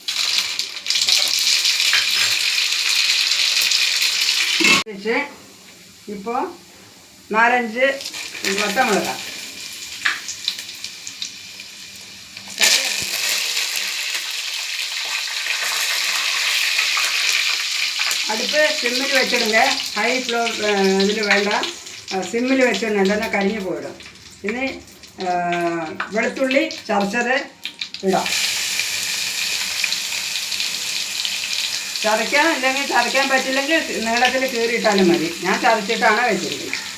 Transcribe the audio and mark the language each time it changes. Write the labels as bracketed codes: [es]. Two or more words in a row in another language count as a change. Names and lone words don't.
[ta] இப்போ 4-5 வத்த மிளகாய், அடுப்பு சிம்மில் வச்சுடுங்க. [en] high floor [ta] இதில் வேண்டாம், [ml] സിമ്മിൽ വെച്ചിട്ട് നല്ലെണ്ണ കരിഞ്ഞു പോയിടും. ഇനി വെളുത്തുള്ളി ചതച്ചത് ഇടാം. ചതയ്ക്കാൻ പറ്റില്ലെങ്കിൽ നീളത്തിൽ കീറിയിട്ടാലും മതി. ഞാൻ ചതച്ചിട്ടാണ് വെച്ചിരിക്കുന്നത്.